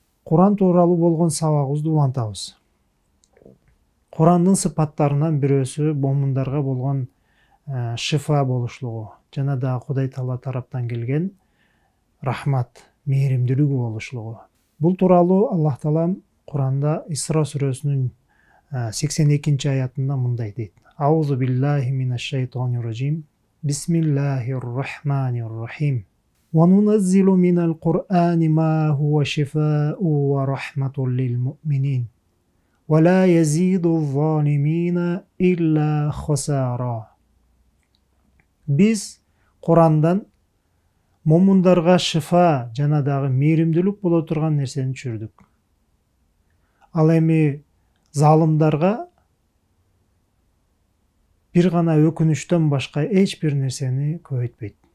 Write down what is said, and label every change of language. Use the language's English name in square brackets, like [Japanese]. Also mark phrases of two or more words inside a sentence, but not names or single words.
[Kyrgyz] Куран тууралуу болгон сабагыбызды улантабыз. Курандын сыпаттарынан бирөөсү момундарга болгон шифа болушлугу жана дагы Кудай Таала тараптан келген рахмат, мээримдүүлүгү болушлугу. Бул тууралуу Аллах Таала Куранда Исра сүрөсүнүн 82-аятында мындай дейт: [Arabic] أعوذ بالله من الشيطان الرجيم. بسم الله الرحمن الرحيم. وننزل من القرآن ما هو شفاء ورحمة للمؤمنين. ولا يزيد الظالمين إلا خسارا. [Kyrgyz] Биз Курандан момундарга шифа жана дагы мээримдүүлүк боло турган нерсени түшүрдүк. Ал эми залымдарга бир гана өкүнүчтөн башка эч бир нерсени көбөйтпөйт.